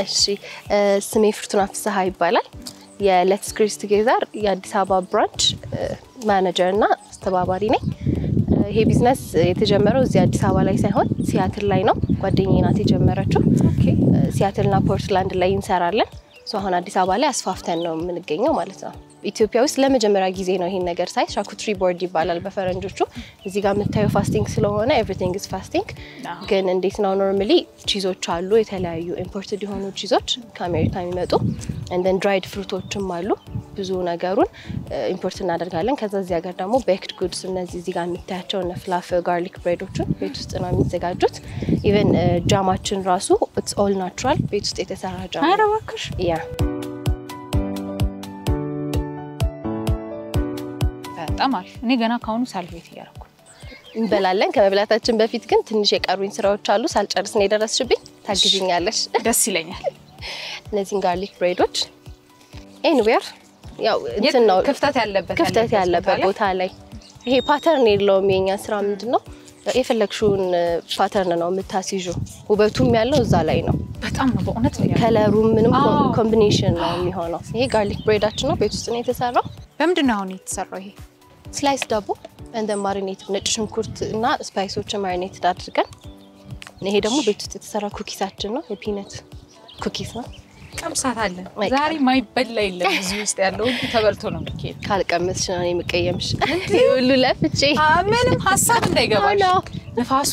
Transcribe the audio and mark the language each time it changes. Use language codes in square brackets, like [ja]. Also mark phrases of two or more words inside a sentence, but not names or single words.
[am] እሺ ስሜ ፍርቱና ፍስሐ ይባላል የሌትስ ክሪስ ቱጌዘር የአዲስ አበባ ብራንች ማኔጀር እና አስተባባሪ ነኝ ይሄ ቢዝነስ የተጀመረው እዚህ አዲስ አበባ ላይ ሳይሆን ሲያትል ላይ ነው ጓደኛዬ ናት የጀመረችው ኦኬ ሲያትልና ፖርትላንድ ላይ እንሰራለን አሁን አዲስ አበባ ላይ አስፋፍተን ነው የምንገኘው ማለት ነው ኢትዮጵያ ውስጥ ለመጀመሪያ ጊዜ ነው ይሄን ነገር ሳይ [en] charcuterie board [am] ይባላል በፈረንጆቹ እዚህ ጋር የምታየው ፋስቲንግ ስለሆነ [en] everything is fasting [am] ግን እንዴት ነው ኖርማሊ ቺዞች አሉ የተለያዩ ኢምፖርትድ የሆኑ ቺዞች ከአሜሪካ የሚመጡ [en] and then dried fruit [am] ዎችም አሉ ብዙ ነገሩን ኢምፖርት እናደርጋለን ከዛ እዚህ ሀገር ደግሞ [en] baked goods [am] እነዚህ እዚህ ጋር የምታያቸው እና ፍላፈል [en] garlic breads [am] ቤት ውስጥ ነው የሚዘጋጁት even ጃማችን ራሱ [en] it's all natural [am] ቤት ውስጥ የተሰራ ጃም አረባክሽ ያ ተማር እኔ ገና ካሁኑ ሳልቤት ያረኩ እንበላለን ከመብላታችን በፊት ግን ትንሽ የቀሩኝ ስራዎች አሉ ሳልጨርስ ነው የደረስሽብኝ ታግዢኛለሽ ደስ ይለኛል እነዚህን [en] garlic breads [am] anywhere ያው እንትን ነው ክፍተት ያለበት ቦታ ላይ ይሄ ፓተርን የለውም የኛ ስራ ምንድነው የፈለግሽውን ፓተርን ነው የምታስይዡ ውበቱም ያለው እዛ ላይ ነው በጣም ነው በእውነት ነው ከለሩ ምንም ኮምቢኔሽን ነው የሚሆነው ይሄ [en] garlic bread [am] ነው ቤት ውስጥ ነው የተሰራው በምንድነው አሁን የተሰራው ይሄ ስላይስ ዳቦ [en] and then marinate [am] ነጭ ሽንኩርት እና ስፓይሶችን ማሪኔት አድርገን ይሄ ደግሞ ቤት ውስጥ የተሰራ ኩኪሳችን ነው የፒነት ኩኪስ ነው ቀምሳት አለ ዛሬ ማይበላ የለም እዚህ ውስጥ ያለው ተበልቶ ነው የሚከድ ካልቀመስሽ ነው የምቀየምሽ ሁሉ ለፍቼ ምንም ሐሳብ እንዳይገባሽ ንፋሱ